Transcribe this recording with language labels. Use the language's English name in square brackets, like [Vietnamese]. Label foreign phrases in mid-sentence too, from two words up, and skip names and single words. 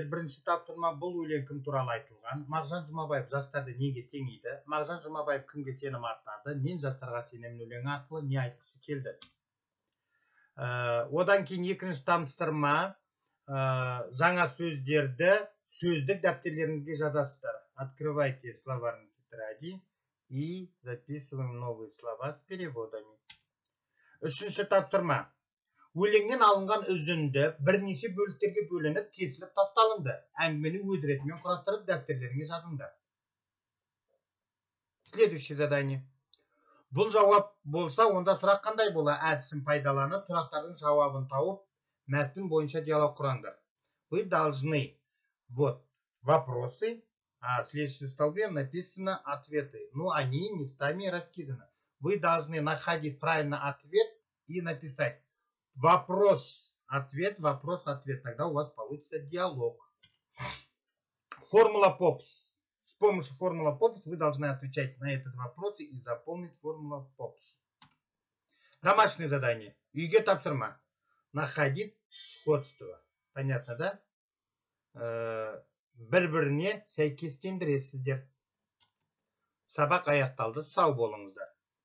[Kazakh] Бірінші тапсырма: бұл өлең кім туралы айтылған? Мағжан Жұмабаев жастарды неге теңейді? Мағжан Жұмабаев кімге сенім артады? Мен жастарға сенемін өлеңі арқылы не айтқысы келді? Одан кейін екінші тапсырма: жаңа сөздерді сөздік дәптерлеріңізге жазасыздар. [Russian] Открывайте словарный тетради и записываем новые слова с переводами. [Kazakh] Үшінші тапсырма: өлеңнен алынған үзінді бірнеше бөліктерге бөлініп, кесіліп тасталынды. Әңгімені өз ретімен құрастырып, дәптерлеріңе жазыңдар. [Russian] Следующее задание. [Kazakh] Бұл жауап болса, онда сұрақ қандай бола? Әдісін пайдаланып, сұрақтардың жауабын тауып, мәтін бойынша диалог құраңдар. [Russian] Вы должны вот вопросы, а в следующем столбе написано ответы. Ну, они местами раскиданы. Вы должны находить правильно ответ и написать вопрос-ответ, вопрос-ответ. Тогда у вас получится диалог. Формула ПОПС. С помощью формулы ПОПС вы должны отвечать на этот вопрос и запомнить формулу ПОПС. Домашнее задание. [Kazakh] Үйге тапсырма. [Russian] Находить сходство. Понятно, да? [Kazakh] Бір-біріне сәйкестендіресіздер. Сабақ аяқталды. Сау болыңыздар.